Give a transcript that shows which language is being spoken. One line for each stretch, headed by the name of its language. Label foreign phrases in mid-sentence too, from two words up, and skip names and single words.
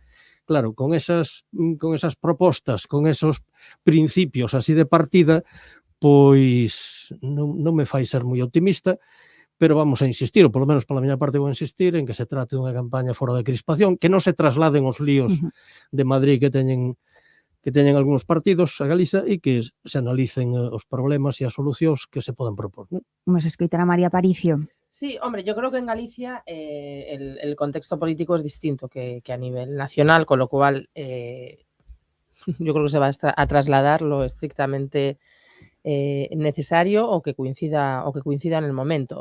Galician: Claro, con esas propostas, con esos principios así de partida, pois non me fai ser moi optimista, pero vamos a insistir, ou polo menos pola miña parte vou insistir, en que se trate dunha campaña fora de crispación, que non se trasladen os líos de Madrid que teñen algúns partidos a Galiza e que se analicen os problemas e as solucións que se poden propor, ¿no? Vamos a escoitar a María Aparicio.
Spanish: Sí, hombre, yo creo que en Galicia el contexto político es distinto que a nivel nacional, con lo cual yo creo que se va a trasladar lo estrictamente necesario o que coincida en el momento.